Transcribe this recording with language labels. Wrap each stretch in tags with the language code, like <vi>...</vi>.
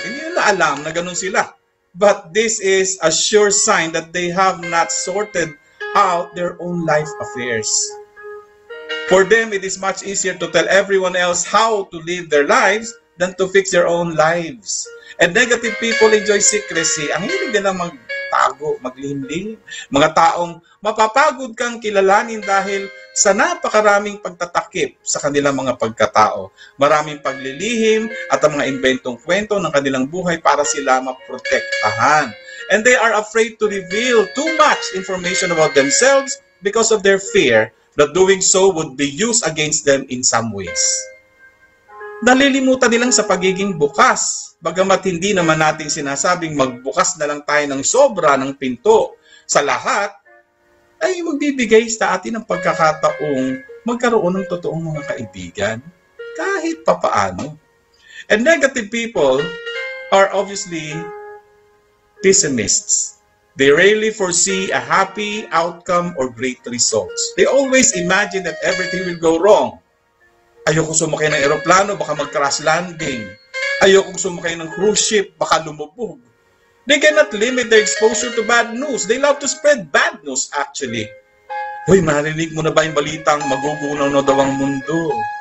<tl>Hindi nila alam na ganun sila.</tl> <en>But this is a sure sign that they have not sorted out their own life affairs. For them, it is much easier to tell everyone else how to live their lives than to fix their own lives. And negative people enjoy secrecy.</en> <tl>Ang hilig nila magtago, maglihim-lihim. Mga taong mapapagod kang kilalanin dahil sa napakaraming pagtatakip sa kanilang mga pagkatao. Maraming paglilihim at ang mga inventong kwento ng kanilang buhay para sila maprotektahan.</tl> <en>And they are afraid to reveal too much information about themselves because of their fear that doing so would be used against them in some ways.</en> <tl>Nalilimutan nilang sa pagiging bukas. Bagamat hindi naman natin sinasabing magbukas na lang tayo ng sobra ng pinto sa lahat, ay magbibigay sa atin ng pagkakataong magkaroon ng totoong mga kaibigan, kahit papaano.</tl> <en>And negative people are obviously pessimists. They rarely foresee a happy outcome or great results. They always imagine that everything will go wrong.</en> <tl>Ayoko sumakay ng eroplano, baka mag-crash landing. Ayoko sumakay ng cruise ship, baka lumubog.</tl> <en>They cannot limit their exposure to bad news. They love to spread bad news, actually.</en> <tl>Hoy, marinig mo na ba yung balitang magugunaw na daw ang mundo?</tl>